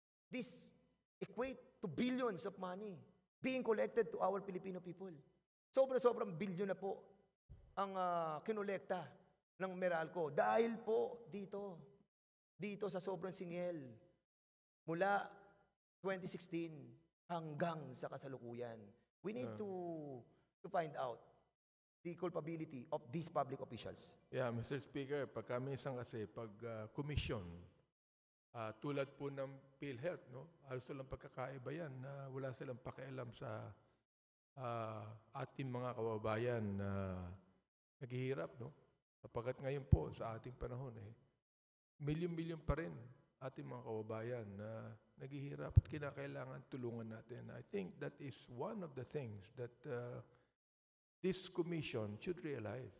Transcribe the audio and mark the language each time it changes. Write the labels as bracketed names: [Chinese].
[English] This equate to billions of money being collected to our Filipino people. [Filipino] Sobrang bilyon na po ang kinolekta ng Meralco dahil po dito sa sobrang singil mula 2016 hanggang sa kasalukuyan. [English] We need to find out the culpability of these public officials. Yeah, Mr. [Filipino] Speaker, pagka minsan kasi pag commission, tulad po ng PhilHealth, ayos lang pagkakaiba yan na wala silang pakialam sa ating mga kababayan na naghihirap, Sapagkat ngayon po, sa ating panahon, milyon-milyon pa rin ating mga kababayan na naghihirap at kinakailangan tulungan natin. [English] I think that is one of the things that this commission should realize.